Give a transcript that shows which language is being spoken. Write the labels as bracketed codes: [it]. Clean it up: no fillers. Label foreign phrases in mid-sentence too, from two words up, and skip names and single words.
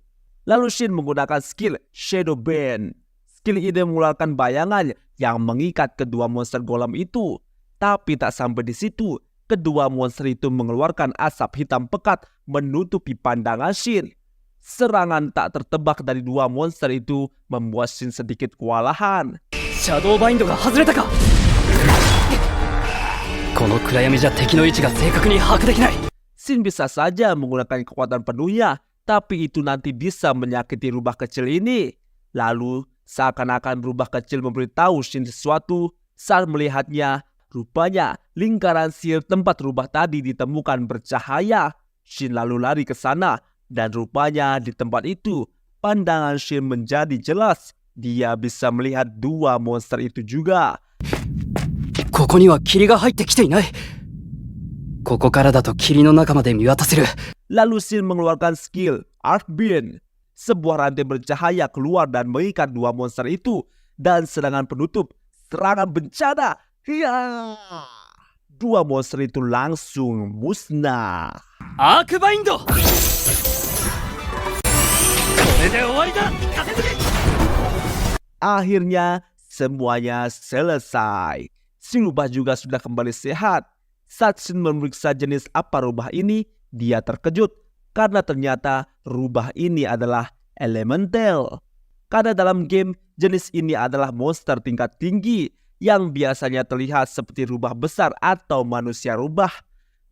[id] Lalu Shin menggunakan skill Shadow Band. Skill ini mengeluarkan bayangan yang mengikat kedua monster golem itu. Tapi tak sampai di situ. Kedua monster itu mengeluarkan asap hitam pekat menutupi pandangan Shin. Serangan tak tertebak dari dua monster itu membuat Shin sedikit kewalahan. [ja] シャドウバインドが外れたか。この暗闇じゃ敵の位置が正確に把握できない。 [id] Shin bisa saja menggunakan kekuatan penuhnya, tapi itu nanti bisa menyakiti rubah kecil ini. Lalu seakan-akan rubah kecil memberitahu Shin sesuatu. Saat melihatnya, rupanya lingkaran sihir tempat rubah tadi ditemukan bercahaya. Shin lalu lari ke sana dan rupanya di tempat itu pandangan Shin menjadi jelas. Dia bisa melihat dua monster itu juga. [ja] ここには霧が入ってきていない。ここからだと霧の中まで見渡せる。 [id] Lalu Shin mengeluarkan skill Arc Beam. Sebuah rantai bercahaya keluar dan mengikat dua monster itu. Dan serangan penutup, serangan bencana. Ya, dua monster itu langsung musnah. [ja] アークバインドこれで終わりだ風継ぎ [id] Akhirnya semuanya selesai. Si rubah juga sudah kembali sehat. Saat Shin memeriksa jenis apa rubah ini, dia terkejut karena ternyata rubah ini adalah elemental. Karena dalam game, jenis ini adalah monster tingkat tinggi yang biasanya terlihat seperti rubah besar atau manusia rubah.